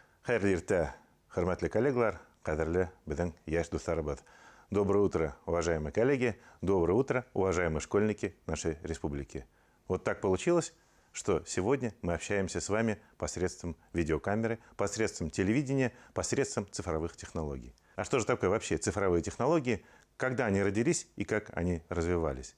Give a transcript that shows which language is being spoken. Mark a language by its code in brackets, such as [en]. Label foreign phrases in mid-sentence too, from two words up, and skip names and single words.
[tt] Хайырлы иртә, хөрмәтле коллегалар, кадерле безнең яшь дусларыбыз. [ru] Доброе утро, уважаемые коллеги, доброе утро, уважаемые школьники нашей республики. Вот так получилось, что сегодня мы общаемся с вами посредством видеокамеры, посредством телевидения, посредством цифровых технологий. А что же такое вообще цифровые технологии, когда они родились и как они развивались?